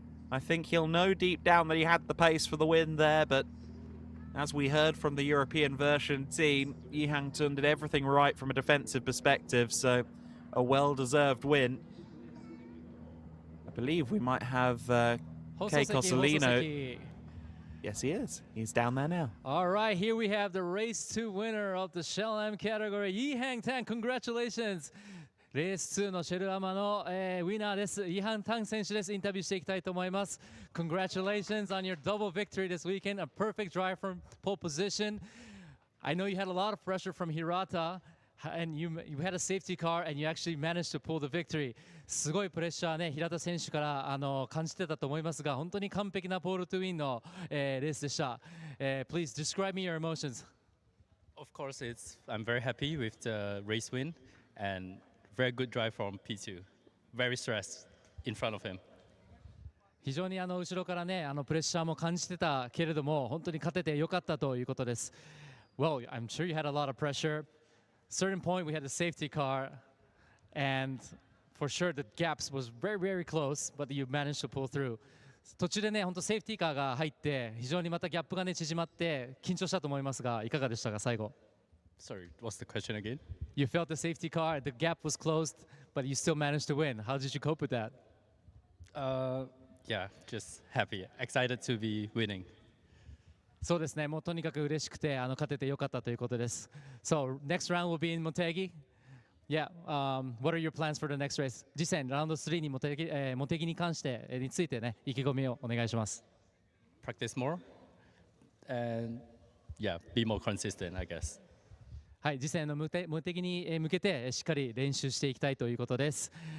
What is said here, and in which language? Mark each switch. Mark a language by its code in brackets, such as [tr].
[en] I think he'll know deep down that he had the pace for the win there, but as we heard from the European version team, Yi Hang-tun did everything right from a defensive perspective, so a well-deserved win. I believe we might have Kei Cosolino. Yes, he is. He's down there now. All right, here we have the race 2 winner of the Shell-Am category, Yi Hang-tun. Congratulations. [ja] レース2のシェルアマの、ウィナーです。イハン・タン選手です。インタビューしていきたいと思います。 [en] Congratulations on your double victory this weekend. A perfect drive from pole position. I know you had a lot of pressure from Hirata, and you had a safety car, and you actually managed to pull the victory. [ja] すごいプレッシャーね、平田選手から感じてたと思いますが、本当に完璧なポールトゥウィンの、レースでした。 [en] Please describe me your emotions. Of course, I'm very happy with the race win and very good drive from P2. Very stressed in front of him. [ja] 非常に後ろからねプレッシャーも感じてたけれども本当に勝ててよかったということです。 [en] Well, I'm sure you had a lot of pressure. Certain point we had a safety car, and for sure the gaps was very very close, but you managed to pull through. [ja] 途中でね本当セーフティーカーが入って非常にまたギャップがね縮まって緊張したと思いますがいかがでしたか最後。 [en] Sorry, what's the question again? You felt the safety car, the gap was closed, but you still managed to win. How did you cope with that? Yeah, just happy, excited to be winning. [ja] そうですね、もうとにかく嬉しくて勝ててよかったということです。 [en] So, next round will be in Motegi. Yeah, what are your plans for the next race? [ja] 次戦、ラウンド3にモテギに関して、についてね、意気込みをお願いします。 [en] Practice more and yeah, be more consistent, I guess. [ja] はい、次戦のモテギに向けてしっかり練習していきたいということです。